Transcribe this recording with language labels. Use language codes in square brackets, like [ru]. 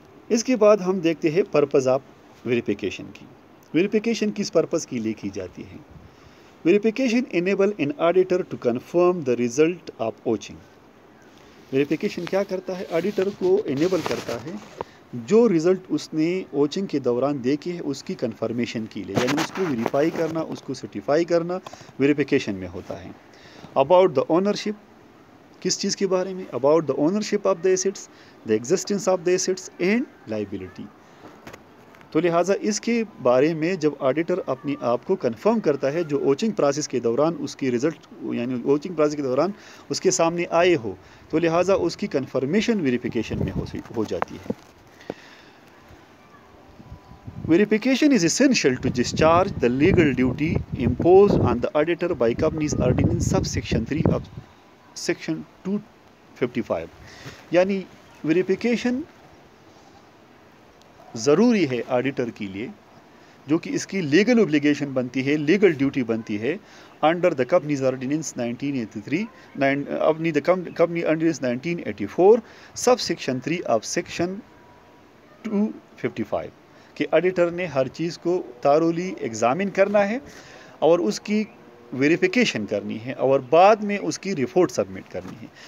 [ur] اس کے بعد ہم دیکھتے ہیں پرپز آف ویریفیکیشن کی. ویریفیکیشن کس پرپز کے لیے کی جاتی ہے؟ [en] Verification enable an auditor to confirm the result of vouching. [ur] Verification کیا کرتا ہے؟ آڈیٹر کو انیبل کرتا ہے جو ریزلٹ اس نے اوچنگ کے دوران دیکھے ہے اس کی کنفرمیشن کے لیے، یعنی اس کو ویریفائی کرنا، اس کو سرٹیفائی کرنا ویریفیکیشن میں ہوتا ہے. [en] about the ownership, [ur] کس چیز کے بارے میں؟ [en] About the ownership of the assets, the existence of the assets and liability. [ur] تو لہٰذا اس کے بارے میں جب آڈیٹر اپنی آپ کو کنفرم کرتا ہے جو اوچنگ پروسیس کے دوران اس کی ریزلٹ یعنی اوچنگ پروسیس کے دوران اس کے سامنے آئے ہو، تو لہٰذا اس کی کنفرمیشن ویریفیکیشن میں ہو جاتی ہے. [en] Verification is essential to discharge the legal duty imposed on the auditor by Companies Ordinance subsection 3 of section 255. [ur] یعنی ویریفیکیشن ضروری ہے آڈیٹر کے لیے، جو کہ اس کی لیگل اوبلیگیشن بنتی ہے، لیگل ڈیوٹی بنتی ہے [en] under the companies ordinance 1983 اپنی the company ordinance 1984 sub section 3 of section 255 [ur] کہ آڈیٹر نے ہر چیز کو تارولی ایگزامن کرنا ہے اور اس کی ویریفیکیشن کرنی ہے اور بعد میں اس کی رپورٹ سبمٹ کرنی ہے.